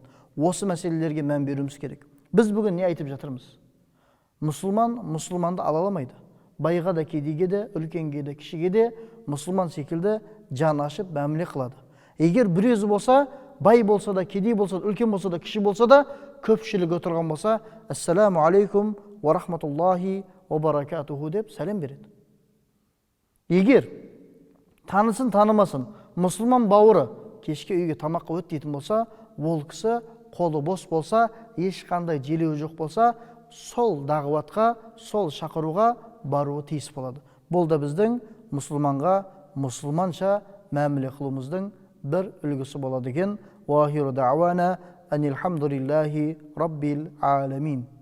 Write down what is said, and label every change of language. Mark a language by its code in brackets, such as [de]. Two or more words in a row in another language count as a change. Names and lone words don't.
[kk] Осы мәселелерге мән беруіміз керек. Біз бүгін не айтып жатырмыз? Мұсылманды ала алмайды. Байға да, кедейге де, үлкенге де, кішіге де мұсылман секілді жан ашып мәміле қылады. Егер бір өзі болса, бай болса да, кедей болса да, үлкен болса да, кіші болса да, көпшілік отырған болса, [ar] السلام عليكم ورحمة الله وبركاته [kk] деп сәлем береді. Егер танысын танымасын, мұсылман бауыры кешке үйге тамаққа өт дейтін болса, ол кісі қолы бос болса, ешқандай желеуі жоқ болса, сол дағуатқа, сол шақыруға баруы тиіс болады. Бұл да біздің мұсылманға мұсылманша мәміле қылуымыздың бір үлгісі болады екен. [ar] وآخر دعوانا أن الحمد لله رب العالمين.